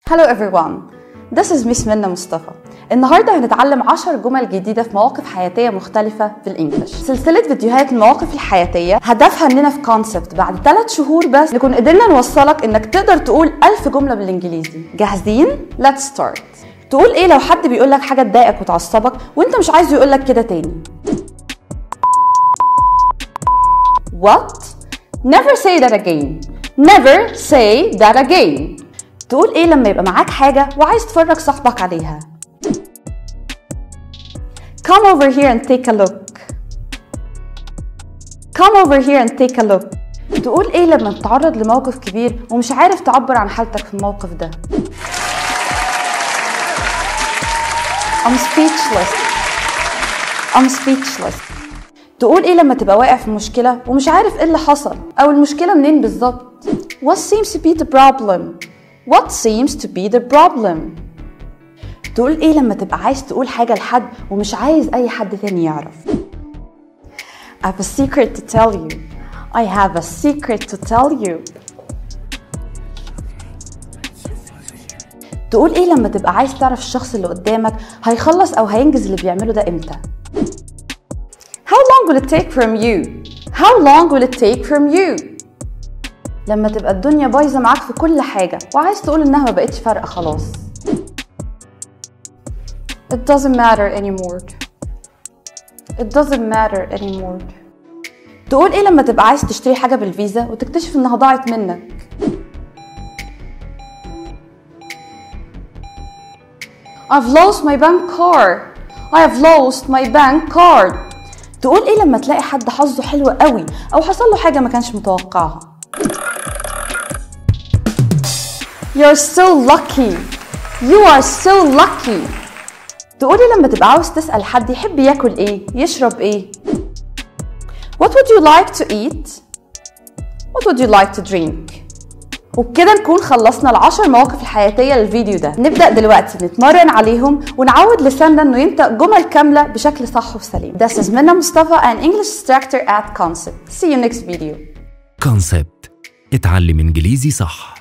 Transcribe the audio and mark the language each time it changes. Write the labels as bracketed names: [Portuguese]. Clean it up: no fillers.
[English] Hello everyone, this is Miss منى مصطفى. [Arabic] النهارده هنتعلم 10 جمل جديدة في مواقف حياتية مختلفة بالإنجلش. سلسلة فيديوهات المواقف الحياتية هدفها إننا في كونسبت بعد 3 شهور بس نكون قدرنا نوصلك إنك تقدر تقول 1000 جملة بالإنجليزي. جاهزين؟ [English] Let's start. [Arabic] تقول إيه لو حد بيقولك حاجة تضايقك وتعصبك وإنت مش عايزه يقولك كده تاني؟ What? [English] Never say that again. Never say that again. [Arabic] تقول ايه لما يبقى معاك حاجة وعايز تفرج صاحبك عليها؟ [English] Come over here and take a look. Come over here and take a look. [Arabic] تقول ايه لما تتعرض لموقف كبير ومش عارف تعبر عن حالتك في الموقف ده؟ [English] I'm speechless. I'm speechless. [Arabic] تقول ايه لما تبقى واقع في مشكلة ومش عارف ايه اللي حصل او المشكلة منين بالظبط؟ [English] What seems to be the problem? What seems to be the problem? [Arabic] تقول ايه لما تبقى عايز تقول حاجة لحد ومش عايز اي حد تاني يعرف؟ [English] I have a secret to tell you. I have a secret to tell you. [Arabic] تقول ايه لما تبقى عايز تعرف الشخص اللي قدامك هيخلص او هينجز اللي بيعمله ده امتى؟ [English] How long will it take from you? How long will it take from you? [Arabic] لما تبقى الدنيا بايظة معاك في كل حاجة وعايز تقول إنها ما بقتش فارقة خلاص. [English] It doesn't matter anymore. It doesn't matter anymore. [Arabic] تقول إيه لما تبقى عايز تشتري حاجة بالفيزا وتكتشف إنها ضاعت منك؟ [English] I've lost my bank card. I have lost my bank card. [Arabic] تقول إيه لما تلاقي حد حظه حلو قوي أو حصل له حاجة ما كانش متوقعها؟ [English] You're so lucky. You are so lucky. [Arabic] تقولي لما تبقى عاوز تسأل حد يحب ياكل ايه، يشرب ايه؟ [English] What would you like to eat? What would you like to drink? [Arabic] وبكده نكون خلصنا ال10 مواقف الحياتية للفيديو ده. نبدأ دلوقتي نتمرن عليهم ونعود لساننا انه ينطق جمل كاملة بشكل صح وسليم. [English] This is منى مصطفى, an English instructor at Concept. See you next video. [Arabic] Concept. اتعلم انجليزي صح.